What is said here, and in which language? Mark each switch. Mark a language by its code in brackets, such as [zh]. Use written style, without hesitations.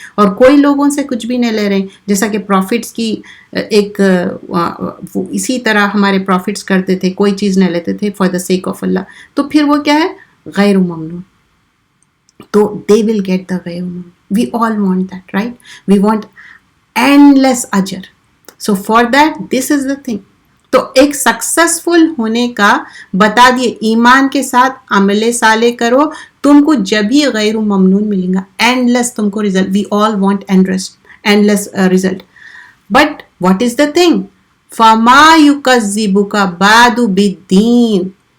[ur] اور کوئی لوگوں سے کچھ بھی نہیں لے رہے, جیسا کہ پروفٹس کی ایک اسی طرح ہمارے پروفٹس کرتے تھے, کوئی چیز نہیں لیتے تھے [en] For the sake of Allah. [ur] تو پھر وہ کیا ہے, غیر ممنون. تو [en] they will get the [ur] غیر ممنون. [en] We all want that, right, we want endless اجر. So for that, this is the thing. [ur] تو ایک سکسسفل ہونے کا بتا دیے, ایمان کے ساتھ عمل صالح کرو, تم کو جب ہی غیر ممنون ملیں گا, اینڈ لیس تم کو result. [en] We all want endless result. But what is the thing, [ar] فما یکذبک بعد بالدین.